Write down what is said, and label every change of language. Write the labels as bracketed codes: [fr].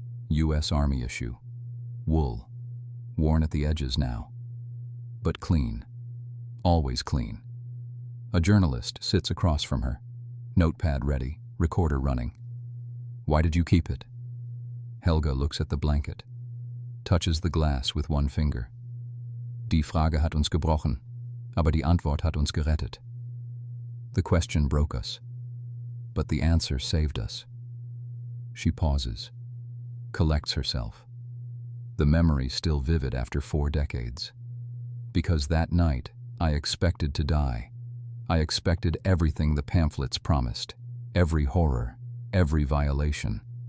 [en] U.S. Army issue. Wool. Worn at the edges now. But clean. Always clean. A journalist sits across from her. Notepad ready, recorder running. Why did you keep it? Helga looks at the blanket. Touches the glass with one finger. [de] Die Frage hat uns gebrochen, aber die Antwort hat uns gerettet. [en] The question broke us, but the answer saved us. She pauses, collects herself. The memory still vivid after 4 decades. Because that night, I expected to die. I expected everything the pamphlets promised, every horror, every violation.